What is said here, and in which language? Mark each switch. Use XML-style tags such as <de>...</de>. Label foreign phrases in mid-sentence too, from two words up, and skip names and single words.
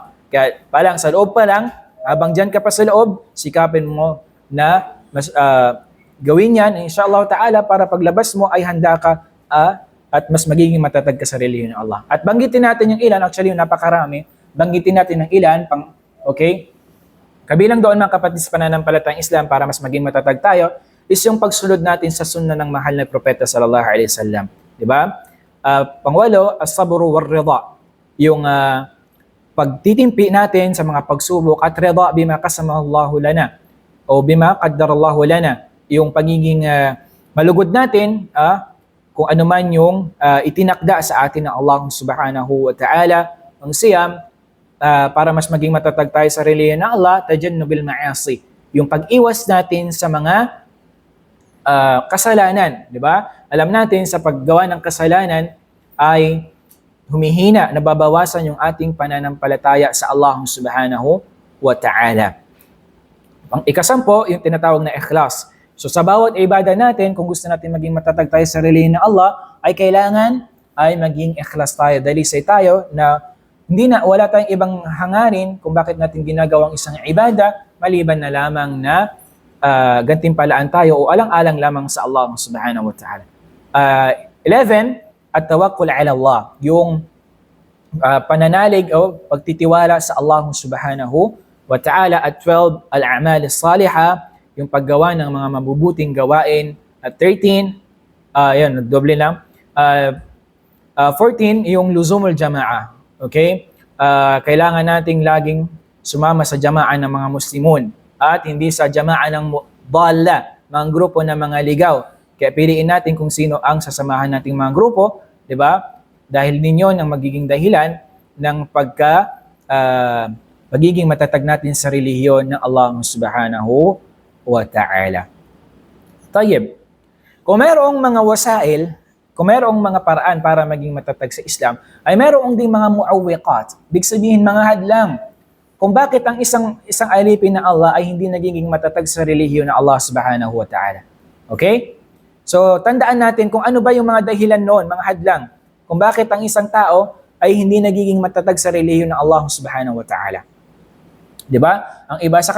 <tl>Kaya palang sa loob pa lang, habang dyan ka pa sa loob, sikapin mo na gawin yan,</tl> <ar>إن شاء الله تعالى,</ar> <tl>para paglabas mo ay handa ka at mas magiging matatag ka sa relihiyon ng Allah. At banggitin natin yung ilan, actually yung napakarami, banggitin natin ng ilan, okay? Kabilang doon mga kapatid sa pananampalatayang Islam para mas maging matatag tayo, is yung pagsunod natin sa sunna ng mahal na propeta</tl> <ar>صلى الله عليه وسلم.</ar> <tl>Di ba? Pangwalo,</tl> <ar>الصبر والرضا.</ar> <tl>Yung pagtitimpi natin sa mga pagsubok at</tl> <ar>الرضا بما قسمه لنا</ar> <tl>o</tl> <ar>بما قدر الله لنا.</ar> <tl>Yung pagiging malugod natin kung ano man yung itinakda sa atin ng Allah</tl> <ar>سبحانه وتعالى,</ar> <tl>ang siyam, para mas maging matatag tayo sa relihiyon ng Allah,</tl> <ar>تجنب المعاصي.</ar> <tl>Yung pag-iwas natin sa mga kasalanan, di ba? Alam natin sa paggawa ng kasalanan ay humihina, nababawasan yung ating pananampalataya sa Allah</tl> <ar>سبحانه وتعالى.</ar> <tl>Ang ikasampo, yung tinatawag na ikhlas. So sa bawat ibadah natin, kung gusto natin maging matatag tayo sa relihiyon ng Allah, ay kailangan ay maging ikhlas tayo. Dalisay tayo na wala tayong ibang hangarin kung bakit natin ginagawang isang ibadah, maliban na lamang na gantimpalaan tayo o alang-alang lamang sa Allah</tl> <ar>سبحانه وتعالى.</ar> <tl>11,</tl> <ar>التوكل على الله.</ar> <tl>Yung pananalig o pagtitiwala sa Allah</tl> <ar>سبحانه وتعالى.</ar> <tl>At 12,</tl> <ar>الأعمال الصالحة,</ar> <tl>yung paggawa ng mga mabubuting gawain. At 13, yan, doble lang. 14, yung</tl> <ar>لزوم الجماعة.</ar> <tl>Okay? Kailangan nating laging sumama sa jama'a ng mga Muslimun at hindi sa jama'a ng dalla, mga grupo ng mga ligaw. Kaya piliin natin kung sino ang sasamahan nating mga grupo, di ba? Dahil ninyo ang magiging dahilan ng pagiging matatag natin sa relihiyon ng Allah</tl> <ar>سبحانه وتعالى.</ar> <tl>Tayyib. Kung mayroong mga wasail, kung mayroong mga paraan para maging matatag sa Islam, ay mayroong ding mga muawwiqat. Big sabihin mga hadlang. Kung bakit ang isang alipin ng Allah ay hindi nagiging matatag sa relihiyon ng Allah</tl> <ar>سبحانه وتعالى.</ar> <tl>Okay? So, tandaan natin kung ano ba yung mga dahilan noon, mga hadlang. Kung bakit ang isang tao ay hindi nagiging matatag sa relihiyon ng Allah</tl> <ar>سبحانه وتعالى.</ar> <tl>Diba? Ang iba sa</tl>